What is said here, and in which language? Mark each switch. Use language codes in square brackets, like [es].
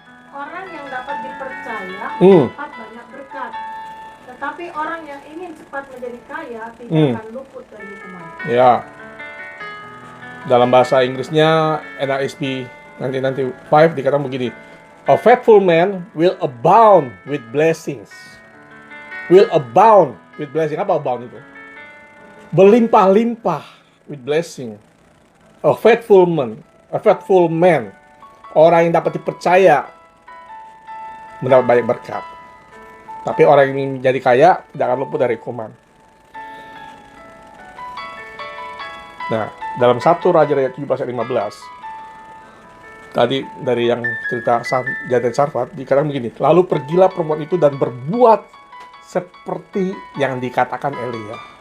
[id] Orang yang dapat dipercaya dapat banyak berkat. Tetapi orang yang ingin cepat menjadi kaya tidak akan luput dari hukuman. Ya. Dalam bahasa Inggrisnya NASB 1995 dikatakan begini. [en] A faithful man will abound with blessings. Will abound with blessing. [id] Apa [en] abound itu? [id] berlimpah-limpah [en] with blessing. A faithful man, [id] orang yang dapat dipercaya mendapat banyak berkat. Tapi orang yang ingin menjadi kaya tidak akan luput dari hukuman. Nah, dalam 1 Raja-Raja 17 ayat 15, tadi dari yang cerita jantan Sarfat, dikatakan begini, lalu pergilah perempuan itu dan berbuat seperti yang dikatakan Elia.